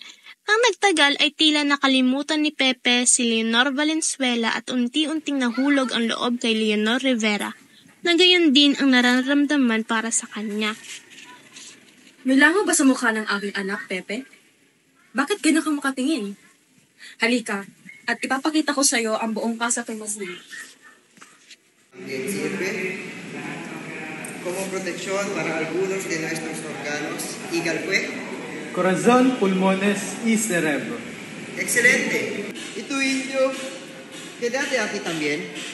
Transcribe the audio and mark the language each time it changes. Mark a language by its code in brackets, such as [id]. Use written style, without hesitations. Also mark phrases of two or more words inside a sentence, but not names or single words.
[tl] Ang nagtagal ay tila nakalimutan ni Pepe si Leonor Valenzuela at unti-unting nahulog ang loob kay Leonor Rivera, na gayon din ang nararamdaman para sa kanya. Milango ba sa mukha ng aking anak, Pepe? Bakit ganyan ka makatingin? Halika, at ipapakita ko sa iyo ang buong Casa Tomasini. [es] También sirve como protección para algunos de nuestros órganos. ¿Y cuál fue? Corazón, pulmones y cerebro. Excelente. ¿Y tú, indio? Quédate aquí también.